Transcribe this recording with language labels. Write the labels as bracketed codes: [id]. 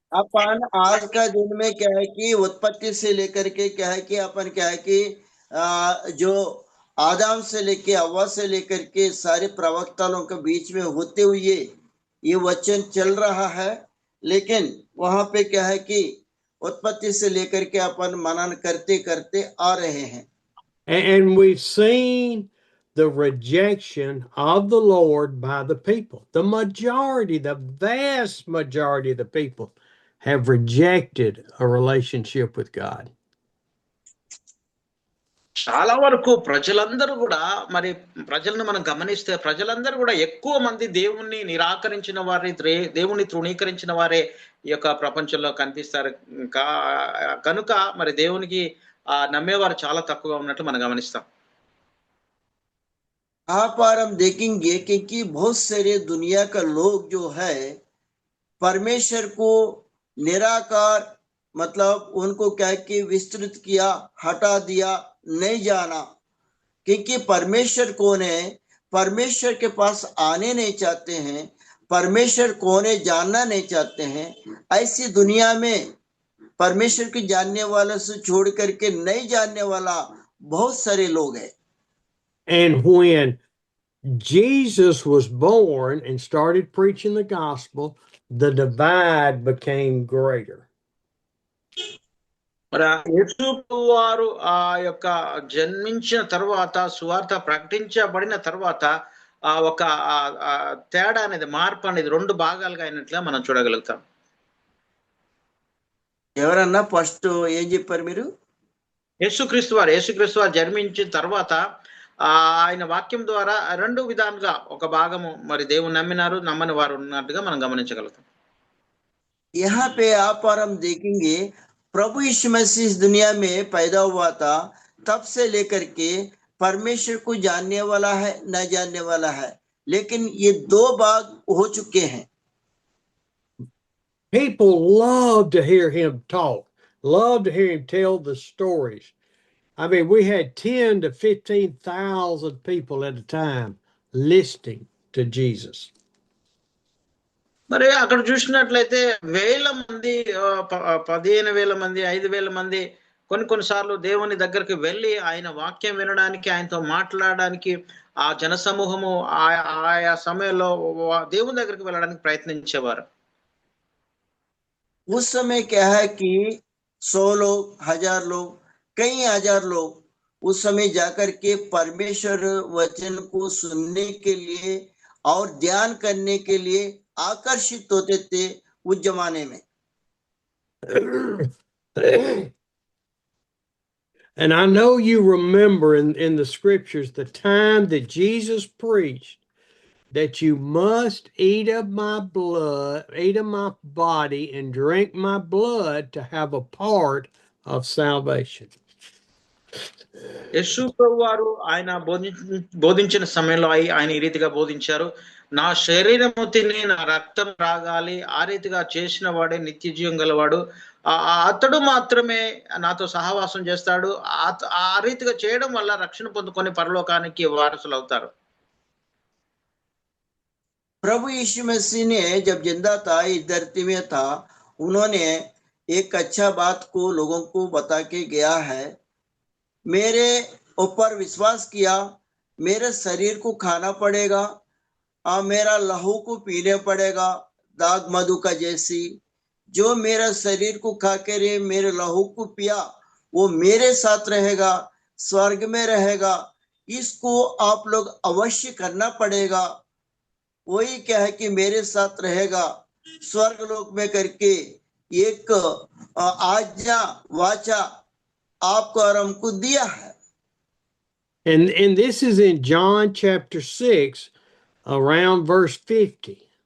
[hi] अपन आज का दिन में क्या है कि उत्पत्ति से लेकर के क्या है कि अपन क्या है कि जो आदम से लेके हव्वा से लेकर के सारे प्रवक्ताओं के बीच में होते हुए ये वचन चल रहा है। लेकिन वहां पे क्या है कि उत्पत्ति से लेकर के अपन मनन करते करते आ रहे हैं। [en] And we've seen the rejection of the Lord by the people. The vast majority of the people have rejected a relationship with God. [te] చాలా వరకు ప్రజలందరూ కూడా మరి ప్రజలను మనం గమనిస్తే ప్రజలందరూ కూడా ఎక్కువ మంది దేవుణ్ణి నిరాకరించిన వారే, దేవుణ్ణి తృణీకరించిన వారే ఈ యొక్క ప్రపంచంలో కనిపిస్తారు. కనుక మరి దేవునికి నమ్మేవారు చాలా తక్కువగా ఉన్నట్టు మనం గమనిస్తాం. [hi] आप और हम देखेंगे कि बहुत सारे दुनिया का लोग जो है परमेश्वर को निराकार मतलब उनको क्या कि विस्तृत किया, हटा दिया, नहीं जाना, क्योंकि परमेश्वर कौन है, परमेश्वर के पास आने नहीं चाहते हैं, परमेश्वर कौन है जानना नहीं चाहते हैं। ऐसी दुनिया में परमेश्वर की जानने वाला से छोड़ करके नहीं जानने वाला बहुत सारे लोग हैं। [en] And when Jesus was born and started preaching the gospel, the divide became greater. [te] మరి యేసు వారు ఆ యొక్క జన్మించిన తర్వాత సువార్త ప్రకటించబడిన తర్వాత ఆ ఒక తేడా అనేది, మార్పు అనేది రెండు భాగాలుగా అయినట్లుగా మనం చూడగలుగుతాం. ఎవరన్నా ఫస్ట్ ఏం చెప్పారు మీరు? యేసుక్రీస్తు వారు జన్మించిన తర్వాత ఆయన వాక్యం ద్వారా రెండు విధాలుగా, ఒక భాగము మరి దేవుని నమ్మినారు, నమ్మని వారు ఉన్నట్టుగా మనం గమనించగలుగుతాం. [hi] यहाँ पे आप और हम देखेंगे प्रभु यीशु मसीह इस दुनिया में पैदा हुआ था, तब से लेकर के परमेश्वर को जानने वाला है, न जानने वाला है, लेकिन ये दो भाग हो चुके हैं. [en] People love to hear him talk, love to hear him tell the stories. I mean, we had 10 to 15,000 people at a time listening to Jesus. [te] మరి అక్కడ చూసినట్లయితే వేల మంది, 15,000 మంది, 5,000 మంది కొన్నిసార్లు దేవుని దగ్గరికి వెళ్ళి ఆయన వాక్యం వినడానికి, ఆయనతో మాట్లాడడానికి ఆ జనసమూహము ఆయా సమయంలో దేవుని దగ్గరికి వెళ్ళడానికి ప్రయత్నించేవారు. [hi] उस समय क्या है कि 100 लोग, 1000 लोग, कई हजार लोग उस समय जाकर के परमेश्वर वचन को सुनने के लिए और ध्यान करने के लिए आकर्षित होते थे उस जमाने में. [en] And I know you remember in the scriptures the time that Jesus preached that you must eat of my blood, eat of my body, and drink my blood to have a part of salvation. [te] యేసు వారు ఆయన బోధించిన సమయంలో ఆయన ఈ రీతిగా బోధించారు, నా శరీరము తిని నా రక్తం త్రాగాలి, ఆ రీతిగా చేసిన వాడే నిత్య జీవం గలవాడు, అతడు మాత్రమే నాతో సహవాసం చేస్తాడు, ఆ రీతిగా చేయడం వల్ల రక్షణ పొందుకొని పరలోకానికి వారసులు అవుతారు. [hi] प्रभु यीशु मसीह ने जब जिंदा था, इस धरती में था, उन्होंने एक अच्छा बात को लोगों को बता के गया है, मेरे ऊपर विश्वास किया, मेरे शरीर को खाना पड़ेगा, मेरा लहू को पीने पड़ेगा, दाग मधु का जैसी, जो मेरा शरीर को खा कर मेरे लहू को पिया वो मेरे साथ रहेगा, स्वर्ग में रहेगा, इसको आप लोग अवश्य करना पड़ेगा. वही क्या है कि मेरे साथ रहेगा, स्वर्ग लोक में करके एक आज्ञा वाचा आपको और हमको दिया है. [en] And this is in John chapter 6 around verse 50.